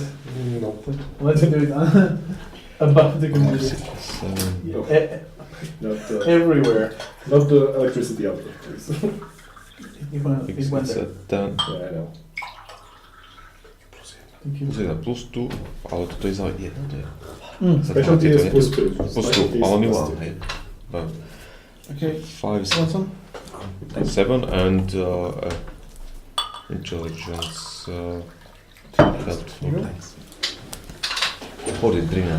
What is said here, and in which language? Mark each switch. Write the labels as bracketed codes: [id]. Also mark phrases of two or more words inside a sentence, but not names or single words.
[en] No. let's do it above the computer. Not, Everywhere. not the electricity output, please. It went there. Ten. Yeah, I know. Thank you. Plus 1 plus 2, [sk] ale toto je za 1, to je. [en] Specialty is plus 2. Plus 2, Specialty is ale only plus 1. 2. Hey. But Okay, 5, want some? 7 and intelligence helpful. Here you go. 40, 13.